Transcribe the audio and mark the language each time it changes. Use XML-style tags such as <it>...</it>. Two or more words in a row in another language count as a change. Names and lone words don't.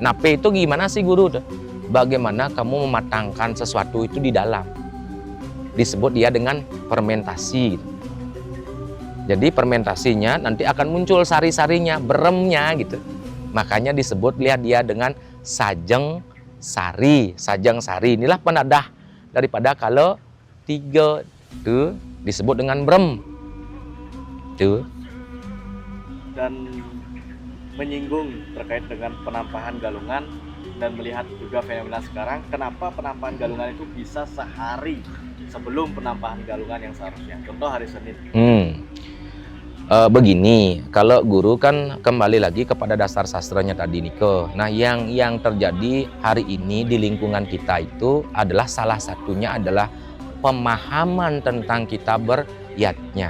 <id>Nape itu gimana sih guru? Bagaimana kamu mematangkan sesuatu itu di dalam. Disebut dia dengan fermentasi. Jadi fermentasinya nanti akan muncul sari-sarinya, beremnya gitu. Makanya disebut lihat dia dengan sajeng sari. Sajeng sari inilah penadah daripada Kala Tiga itu disebut dengan berem. Itu. Dan menyinggung terkait dengan penampahan galungan dan melihat juga fenomena sekarang, kenapa penampahan galungan itu bisa sehari sebelum penampahan galungan yang seharusnya, contoh hari Senin. Begini, kalau guru kan kembali lagi kepada dasar sastranya tadi Niko. Nah, yang terjadi hari ini di lingkungan kita itu adalah salah satunya adalah pemahaman tentang kita beriatnya.</id>